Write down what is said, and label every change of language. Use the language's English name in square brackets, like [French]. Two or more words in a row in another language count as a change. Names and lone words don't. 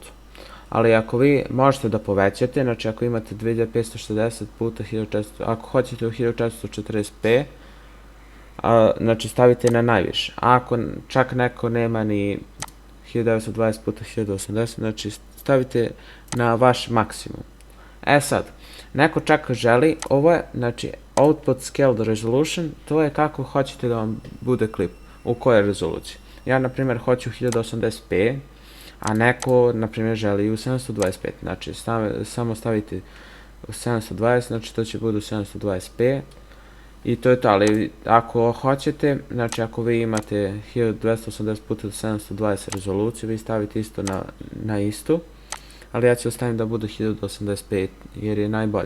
[Bosnian] Ali ako vi možete da povećate, znači ako imate 2560x1400, ako hoćete u 1440p, znači stavite na najviše. A ako čak neko nema ni 1920x1080, znači stavite na vaš maksimum. Sad, neko čak želi, ovo je, znači, [English] output scaled resolution, [Bosnian] to je kako hoćete da vam bude klip, u kojoj rezoluciji. Ja, na primjer, hoću 1080p, a neko, na primjer, želi u 725, znači, samo stavite u 720, znači, to će bude u 720p, i to je to, ali ako hoćete, znači, ako vi imate 1280x720 rezoluciju, vi stavite isto na istu, ali ja ću ostaviti da bude 1085 jer je najbolje.